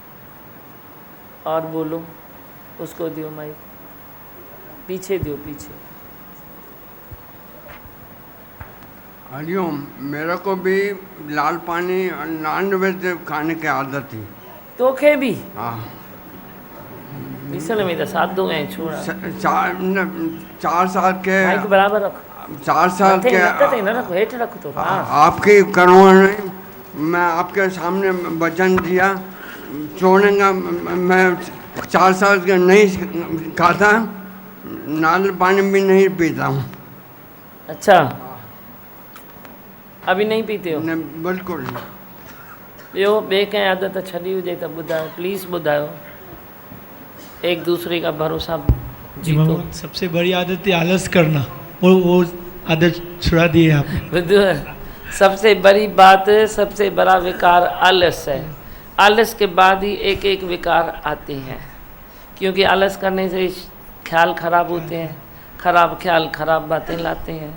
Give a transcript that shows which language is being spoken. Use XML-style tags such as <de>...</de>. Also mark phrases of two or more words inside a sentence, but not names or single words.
<hi>और बोलो, उसको दियो माइक, पीछे दियो, पीछे। हरिओम, मेरे को भी लाल पानी और</hi> <en>non veg</en> <hi>खाने की आदत थी।</hi> <sd>तोखे भी?</sd> <hi>हाँ,</hi> <sd>ॾिसण में त सादो ऐं छोड़ा</sd> <hi>4 साल के माइक बराबर रख 4 साल</hi> <sd>मथे</sd> <hi>के</hi> <sd>नक ते न रखो हेठि रख तो हाँ</sd> <hi>आपके करवाने मैं आपके सामने वचन दिया छोड़ने का मैं 4 साल के नहीं खाता नारियल पानी भी नहीं पीता हूँ अच्छा अभी नहीं पीते हो बिल्कुल</hi> <sd>ॿियो ॿिए कंहिं आदत छॾी हुजे त ॿुधायो प्लीज़ ॿुधायो</sd> <hi>एक दूसरे का भरोसा जीतो सबसे बड़ी आदत है आलस करना वो आदत छुड़ा दी है आपने बुद्धू सबसे बड़ी बात सबसे बड़ा विकार आलस है आलस के बाद ही एक एक विकार आते हैं क्योंकि आलस करने से ख्याल खराब होते हैं खराब ख्याल खराब बातें लाते हैं</hi>